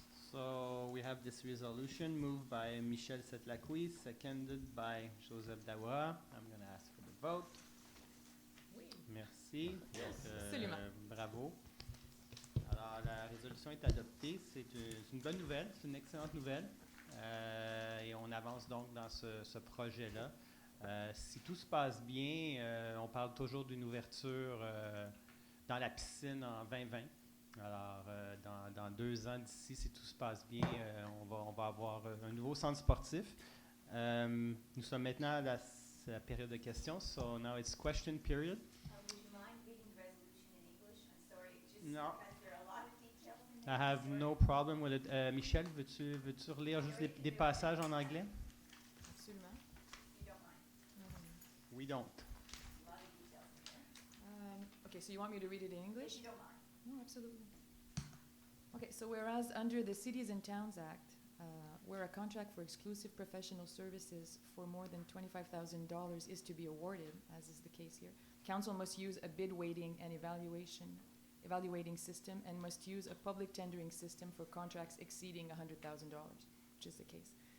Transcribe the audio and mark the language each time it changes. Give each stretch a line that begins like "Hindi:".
English: So we have this resolution moved by Michel Setlacouis, seconded by Joseph Dawa. I'm going to ask for the vote.
French: Oui. Merci. Absolument. Bravo. Alors, la résolution est adoptée. C'est une bonne nouvelle, c'est une excellente nouvelle. Et on avance donc dans ce projet-là. Si tout se passe bien, on parle toujours d'une ouverture dans la piscine en 2020. Alors, dans 2 ans d'ici, si tout se passe bien, on va avoir un nouveau centre sportif. Nous sommes maintenant à la période de questions.
English: So now it's question period. Would you mind reading the resolution in English? I'm sorry, just No. because there are a lot of details in I there. have no problem with it.
French: Michel, veux-tu relire juste des passages en anglais? Absolument.
English: You don't mind. We don't. A lot of details in there. Okay, so you want me to read it in If English? you don't mind. No, absolutely. Okay, so whereas under the Cities and Towns Act, where a contract for exclusive professional services for more than $25,000 is to be awarded, as is the case here, council must use a bid weighting and evaluating system and must use a public tendering system for contracts exceeding $100,000, which is the case.